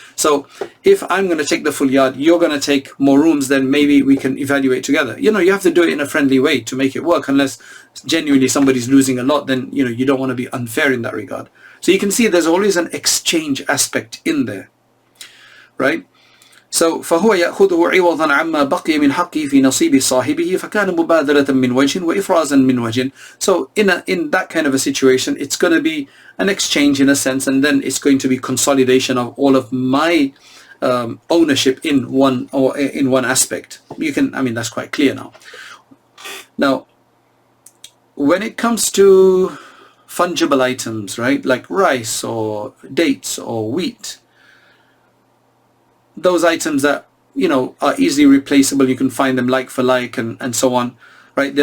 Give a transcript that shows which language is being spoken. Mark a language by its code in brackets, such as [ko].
[en] So if I'm going to take the full yard, you're going to take more rooms, then maybe we can evaluate together. You know, you have to do it in a friendly way to make it work, unless genuinely somebody's losing a lot, then, you know, you don't want to be unfair in that regard. So you can see there's always an exchange aspect in there, right? So [ar] فهو يأخذه عوضا عما بقي من حقه في نصيب صاحبه فكان مبادلة من وجه وإفرازا من وجه. [en] So in that kind of a situation, it's going to be an exchange in a sense, and then it's going to be consolidation of all of my ownership in one aspect. You can, I mean, that's quite clear now. Now, when it comes to fungible items, right, like rice or dates or wheat, those items that, you know, are easily replaceable, you can find them like for like and so on, right?